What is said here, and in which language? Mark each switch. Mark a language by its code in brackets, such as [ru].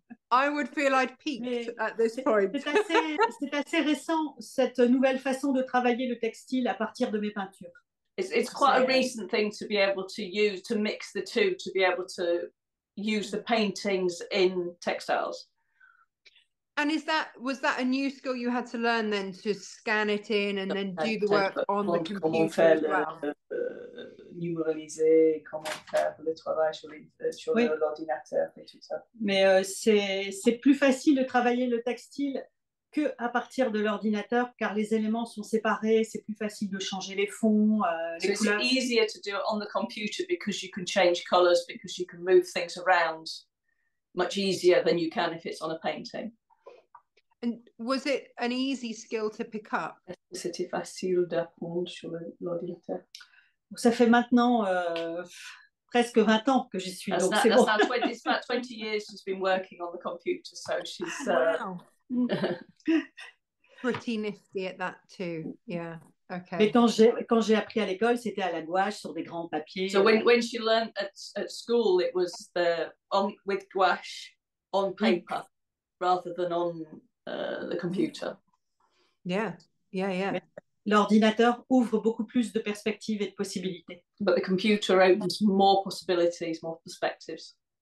[en] I would feel I'd peaked at this point. [fr] C'est assez récent, cette nouvelle façon de travailler le textile à partir de mes peintures. [en] It's quite a recent thing to be able to mix the two, to be able to use the paintings in textiles. And was that a new skill you had to learn then, to scan it in and then do the work on the computer as well? [fr] Numéraliser, comment faire le travail sur l'ordinateur et tout ça. Mais c'est plus facile de travailler le textile qu'à partir de l'ordinateur, car les éléments sont séparés, c'est plus facile de changer les fonds, les couleurs. [en] It's easier to do it on the computer because you can change colors, because you can move things around much easier than you can if it's on a painting. And was it an easy skill to pick up? [fr] C'était facile d'apprendre sur l'ordinateur. Ça fait maintenant presque 20 ans que j'y suis. [en] It's about 20 years she's been working on the computer, so she's wow. Pretty nifty at that too. Yeah. Okay. [fr] Mais quand j'ai appris à l'école, c'était à la gouache sur des grands papiers. [en] So when she learned at school, it was with gouache on paper rather than on the computer. Yeah. Mais [fr] l'ordinateur ouvre beaucoup plus de perspectives et de possibilités. [en] But the computer opens more possibilities, more perspectives.